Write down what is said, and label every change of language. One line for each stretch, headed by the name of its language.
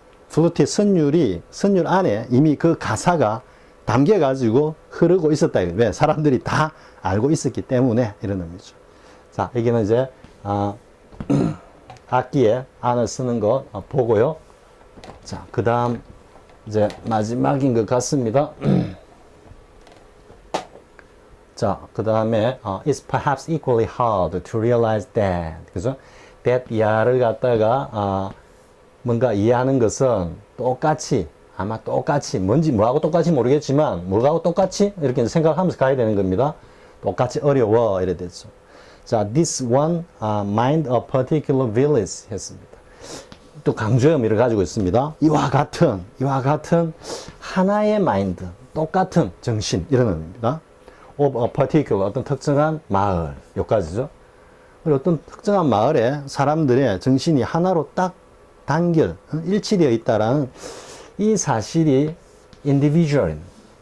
Korean: 플루트의 선율 안에 이미 그 가사가 담겨가지고 흐르고 있었다. 왜? 사람들이 다 알고 있었기 때문에 이런 의미죠. 자, 여기는 이제, 악기에 안을 쓰는 거 보고요. 자, 그 다음 이제 마지막인 것 같습니다. 자, 그 다음에
English: it's perhaps equally hard to realize that,
Korean: 그죠? that 이하를 갖다가 뭔가 이해하는 것은 똑같이 아마 똑같이 뭔지 뭐하고 똑같이 모르겠지만 뭐하고 똑같이 이렇게 생각하면서 가야 되는 겁니다. 똑같이 어려워 이래 됐죠. 자,
English: this one mind a particular village
Korean: 했습니다. 또 강조의 의미를 가지고 있습니다. 이와 같은 하나의 마인드, 똑같은 정신 이런 의미입니다.
English: of a particular
Korean: 어떤 특정한 마을 여기까지죠. 그리고 어떤 특정한 마을에 사람들의 정신이 하나로 딱 단결 일치되어 있다라는 이 사실이 individual입니다.